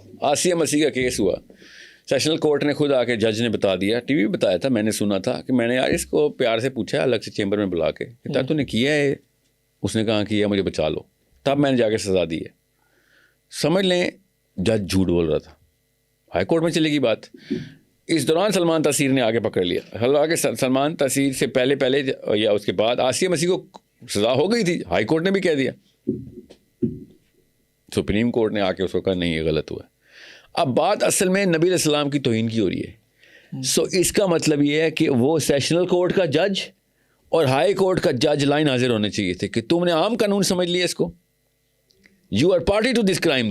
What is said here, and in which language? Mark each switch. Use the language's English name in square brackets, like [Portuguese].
[Urdu] آسیہ مسیح کا کیس ہوا, سیشنل کورٹ نے خود آ کے جج نے بتا دیا, ٹی وی بتایا تھا, میں نے سنا تھا کہ میں نے یار اس کو پیار سے پوچھا الگ سے چیمبر میں بلا کے کہ تو نے کیا ہے؟ اس نے کہا کیا, مجھے بچا لو. تب میں نے جا کے سزا دی ہے. سمجھ لیں جج جھوٹ بول رہا تھا. ہائی کورٹ میں چلے گی بات. اس دوران سلمان تاثیر نے آگے پکڑ لیا. حالانکہ سلمان تاثیر سے پہلے یا اس کے بعد آسیہ مسیح کو سزا ہو گئی تھی, ہائی کورٹ نے بھی کہہ دیا, سپریم کورٹ نے آ کے اس کو کہا نہیں یہ غلط ہوا. اب بات اصل میں نبی علیہ السلام کی توہین کی ہو رہی ہے. سو اس کا مطلب یہ ہے کہ وہ سیشنل کورٹ کا جج اور ہائی کورٹ کا جج لائن حاضر ہونے چاہیے تھے کہ تم نے عام قانون سمجھ لیا اس کو, [English] You are party to this crime.